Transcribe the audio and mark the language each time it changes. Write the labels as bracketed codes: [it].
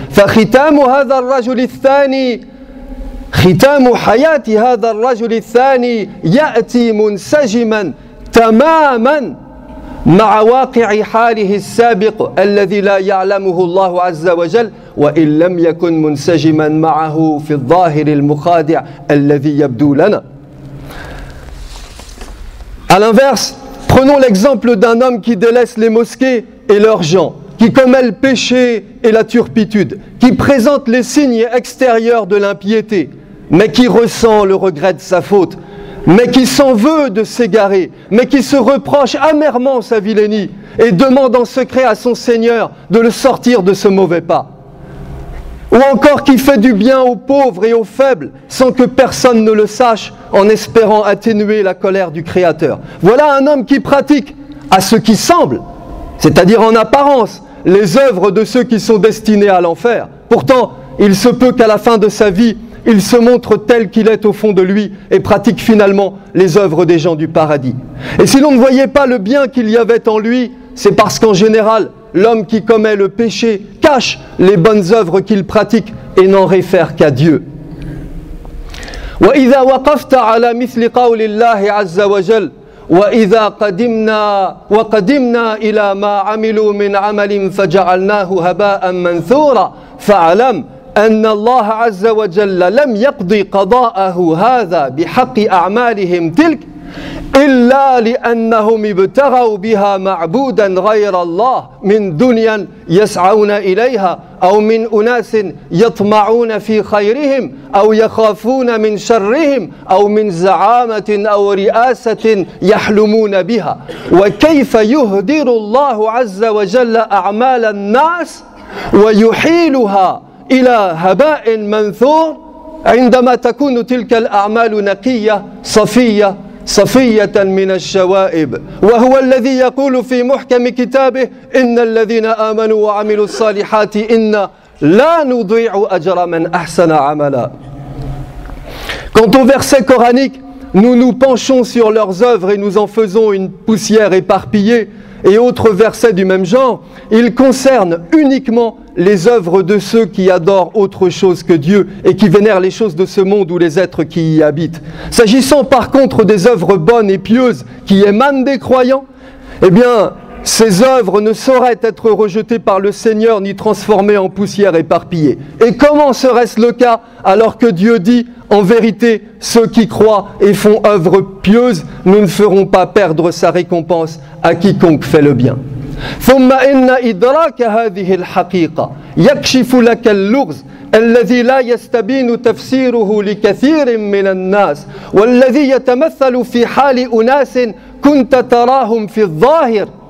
[ar] فختام هذا الرجل الثاني، ختام حياة هذا الرجل الثاني يأتي منسجما تماما مع واقع حاله السابق الذي لا يعلمه الله عز وجل، وإن لم يكن منسجما معه في الظاهر المخادع الذي يبدو لنا. [fr] À l'inverse, prenons l'exemple d'un homme qui délaisse les mosquées et leurs gens, qui commet le péché et la turpitude, qui présente les signes extérieurs de l'impiété, mais qui ressent le regret de sa faute, mais qui s'en veut de s'égarer, mais qui se reproche amèrement sa vilainie et demande en secret à son Seigneur de le sortir de ce mauvais pas. Ou encore qui fait du bien aux pauvres et aux faibles sans que personne ne le sache, en espérant atténuer la colère du Créateur. Voilà un homme qui pratique, à ce qui semble, c'est-à-dire en apparence, les œuvres de ceux qui sont destinés à l'enfer. Pourtant, il se peut qu'à la fin de sa vie, il se montre tel qu'il est au fond de lui et pratique finalement les œuvres des gens du paradis. Et si l'on ne voyait pas le bien qu'il y avait en lui, c'est parce qu'en général, l'homme qui commet le péché cache les bonnes œuvres qu'il pratique et n'en réfère qu'à Dieu. [ar] وإذا وقفت على مثل قول الله عز وجل وإذا قدمنا إلى ما عملوا من عمل فجعلناه هباء منثورا فاعلم أن الله عز وجل لم يقضي قضاءه هذا بحق أعمالهم تلك إلا لأنهم ابتغوا بها معبودا غير الله من دنيا يسعون إليها أو من أناس يطمعون في خيرهم أو يخافون من شرهم أو من زعامة أو رئاسة يحلمون بها. وكيف يهدر الله عز وجل أعمال الناس ويحيلها إلى هباء منثور عندما تكون تلك الأعمال نقية صفية من الشوائب. وهو الذي يقول في محكم كتابه إن الذين آمنوا وعملوا الصالحات إنا لا نضيع أجر من أحسن عملا. [fr] Quant aux versets coraniques, nous nous penchons sur leurs œuvres et nous en faisons une poussière éparpillée. Et autres versets du même genre, ils concernent uniquement les œuvres de ceux qui adorent autre chose que Dieu et qui vénèrent les choses de ce monde ou les êtres qui y habitent. S'agissant par contre des œuvres bonnes et pieuses qui émanent des croyants, eh bien, ces œuvres ne sauraient être rejetées par le Seigneur ni transformées en poussière éparpillée. Et comment serait-ce le cas alors que Dieu dit « En vérité, ceux qui croient et font œuvre pieuse, nous ne ferons pas perdre sa récompense à quiconque fait le bien. » [ar] ثم إن إدراك هذه الحقيقة يكشف لك اللغز الذي لا يستبين تفسيره لكثير من الناس والذي يتمثل في حال أناس كنت تراهم في الظاهر